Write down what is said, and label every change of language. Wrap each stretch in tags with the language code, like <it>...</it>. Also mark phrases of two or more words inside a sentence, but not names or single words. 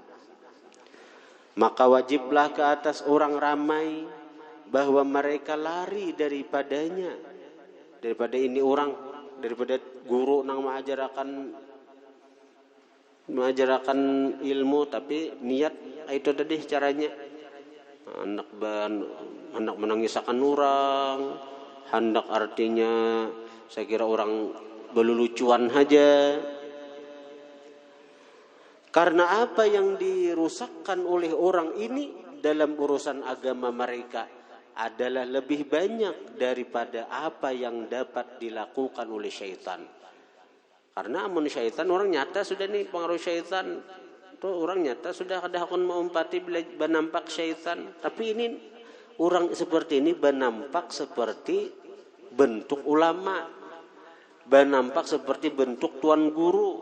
<id>Maka wajiblah ke atas orang ramai bahwa mereka lari daripadanya, daripada ini orang, daripada guru nang mengajarkan ilmu tapi niat itu tadi caranya hendak menangisakan orang, hendak artinya saya kira orang berlucuan saja. Karena apa yang dirusakkan oleh orang ini dalam urusan agama mereka adalah lebih banyak daripada apa yang dapat dilakukan oleh syaitan.</id> <bjn>Karena amun syaitan orang nyata sudah nih pengaruh syaitan. Tuh orang nyata sudah ada hakun mengumpati bila benampak syaitan. Tapi ini orang seperti ini benampak seperti bentuk ulama. Benampak seperti bentuk tuan guru.</bjn>